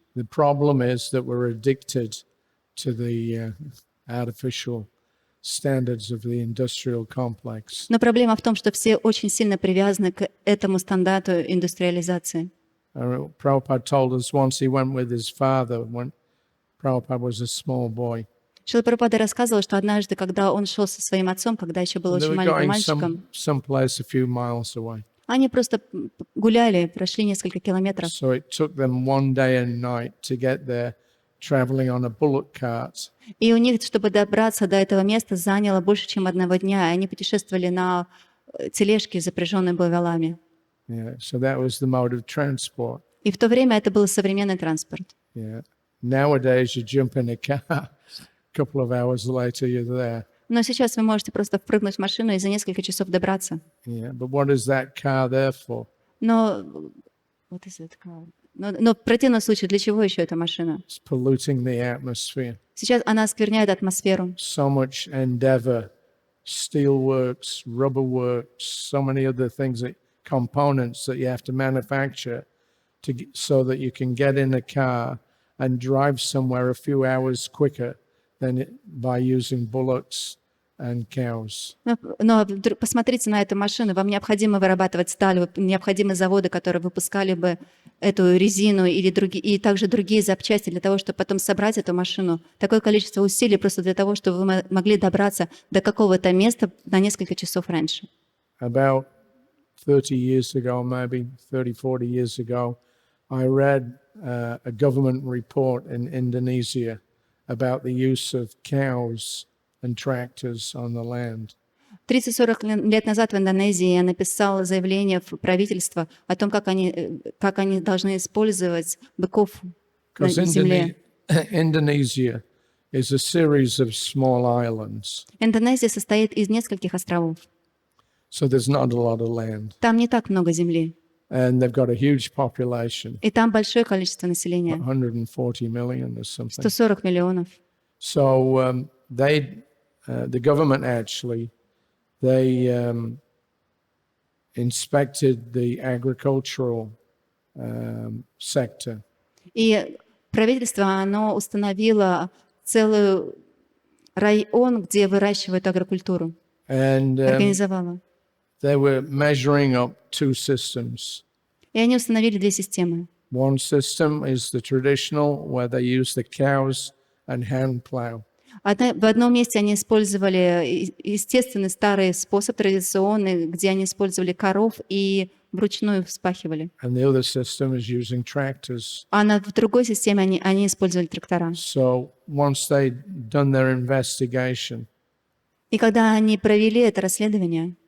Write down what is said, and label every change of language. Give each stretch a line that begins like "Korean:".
English: The problem is that we're addicted to the artificial standards of the industrial complex.
Russian: Но проблема в том, что все очень сильно привязаны к этому стандарту индустриализации.
English: Prabhupada told us once he went with his father when Prabhupada was a small boy.
Russian: Шрила Прабхупада рассказывал, что однажды, когда он шел со своим отцом, когда еще был
English: And they
Russian: очень
English: were going
Russian: мальчиком,
English: someplace a few miles away.
Russian: они просто гуляли, прошли несколько километров.
English: So it took them one day and night to get there, traveling on a bullock cart.
Russian: И у них, чтобы добраться до этого места, заняло больше, чем одного дня. И они путешествовали на тележке, запряженной буйволами.
English: Yeah, so that was the mode of transport.
Russian: И в то время это был современный транспорт.
English: Yeah. Nowadays you jump in a car, a couple of hours later you're there.
Russian: Но сейчас вы можете просто впрыгнуть в машину и за несколько часов добраться.
English: Yeah, but what is that car there for? Но what is it called?
Russian: Но в противном случае, для чего еще эта машина?
English: It's polluting the atmosphere.
Russian: Сейчас она оскверняет атмосферу.
English: So much endeavor, steelworks, rubber works, so many other things, components that you have to manufacture so that you can get in a car and drive somewhere a few hours quicker than by using bullocks and cows.
Russian: Но посмотрите на эту машину. Вам необходимо вырабатывать сталь, необходимы заводы, которые выпускали бы эту резину или и также другие запчасти для того, чтобы потом собрать эту машину. Такое количество усилий просто для того, чтобы вы могли добраться до какого-то места на несколько часов раньше.
English: About 30 years ago, maybe 30-40 years ago, I read a government report in Indonesia about the use of cows and tractors on the land.
Russian: 30-40 лет назад в Индонезии я написала заявление в правительство о том, как они должны использовать быков на
English: Because
Russian: земле.
English: Indonesia is a series of small islands,
Russian: Индонезия состоит из нескольких островов.
English: so there's not a lot of land.
Russian: Там не так много земли.
English: And they've got a huge population,
Russian: И там большое количество населения.
English: 140 million or something.
Russian: 140 миллионов.
English: So the government actually, they inspected the agricultural sector.
Russian: И правительство, оно установило целый район, где выращивают агрокультуру.
English: And
Russian: Организовало.
English: they were measuring up two systems.
Russian: И они установили две системы.
English: One system is the traditional, where they use the cows and hand plow.
Russian: В одном месте они использовали естественный старый способ, традиционный, где они использовали коров и вручную вспахивали.
English: And the other system is using tractors.
Russian: А в другой системе они использовали трактора.
English: So once they'd done their investigation,
Russian: И когда они провели это расследование,